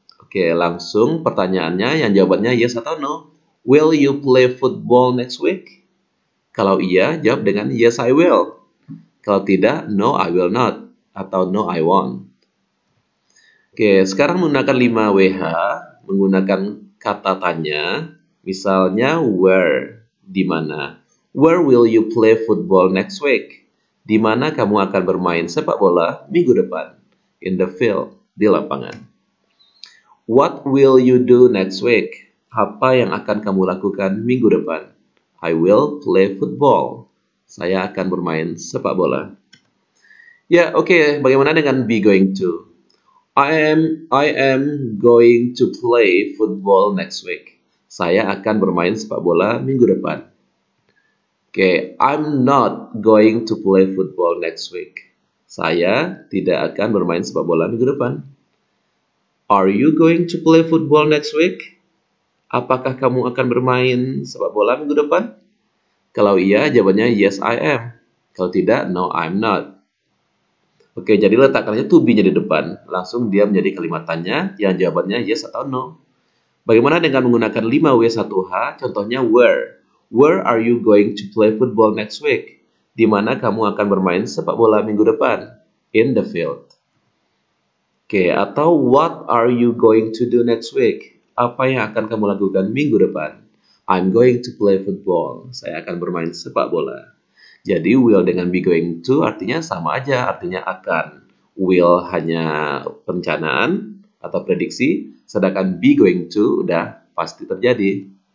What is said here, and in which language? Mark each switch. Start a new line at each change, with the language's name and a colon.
Indonesian: Oke, langsung pertanyaannya yang jawabannya yes atau no.
English: Will you play football next week?
Indonesian: Kalau iya, jawab dengan
English: yes I will.
Indonesian: Kalau tidak,
English: no I will not. Atau no I won't.
Indonesian: Oke, sekarang menggunakan 5WH, menggunakan kata tanya, misalnya where. Di mana?
English: Where will you play football next week?
Indonesian: Di mana kamu akan bermain sepak bola minggu depan?
English: In the field,
Indonesian: di lapangan.
English: What will you do next week?
Indonesian: Apa yang akan kamu lakukan minggu depan?
English: I will play football.
Indonesian: Saya akan bermain sepak bola. Ya, oke. Bagaimana dengan be going to?
English: I am going to play football next week.
Indonesian: Saya akan bermain sepak bola minggu depan. Oke,
English: I'm not going to play football next week.
Indonesian: Saya tidak akan bermain sepak bola minggu depan.
English: Are you going to play football next week?
Indonesian: Apakah kamu akan bermain sepak bola minggu depan? Kalau iya, jawabannya
English: yes, I am.
Indonesian: Kalau tidak,
English: no, I'm not.
Indonesian: Oke, jadi letakkannya to be-nya di depan. Langsung dia menjadi kalimat tanya yang jawabannya yes atau no. Bagaimana dengan menggunakan 5W1H? Contohnya where.
English: Where are you going to play football next week?
Indonesian: Di mana kamu akan bermain sepak bola minggu depan?
English: In the field. Oke, atau what are you going to do next week?
Indonesian: Apa yang akan kamu lakukan minggu depan?
English: I'm going to play football.
Indonesian: Saya akan bermain sepak bola. Jadi will dengan be going to artinya sama aja, artinya akan. Will hanya perencanaan atau prediksi, sedangkan be going to udah pasti terjadi.